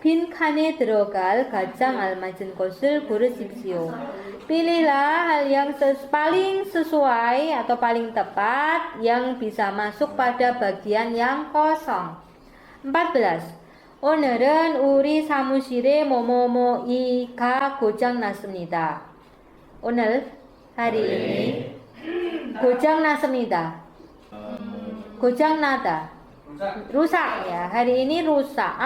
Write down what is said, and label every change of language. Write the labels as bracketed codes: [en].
[ko] 빈칸에 들어갈 가장 알맞은 것을 고르십시오. [id] Pilihlah hal yang paling sesuai atau paling tepat yang bisa masuk pada bagian yang kosong. 14. [ko] 오늘은 우리 사무실에 뭐뭐뭐이가 고장 났습니다. 오늘 [id] hari ini [ko] 고장 났습니다. 고장 na다. [id] Rusak ya, hari ini rusak.